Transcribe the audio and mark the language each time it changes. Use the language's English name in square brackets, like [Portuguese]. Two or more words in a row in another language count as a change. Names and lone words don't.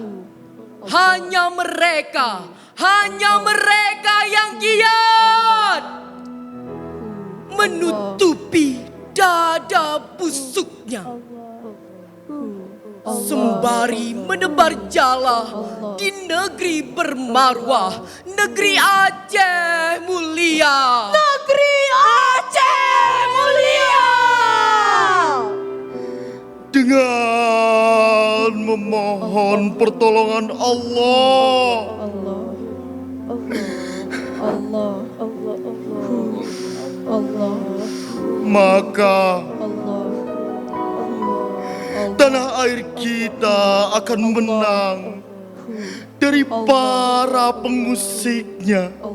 [Indonesian] Hanya mereka yang giat menutupi dada busuknya, sembari menebar jala di negeri bermarwah, negeri Aceh mulia. Negeri Aceh mulia. Dengan memohon pertolongan Allah, maka kita akan menang dari para pengusiknya.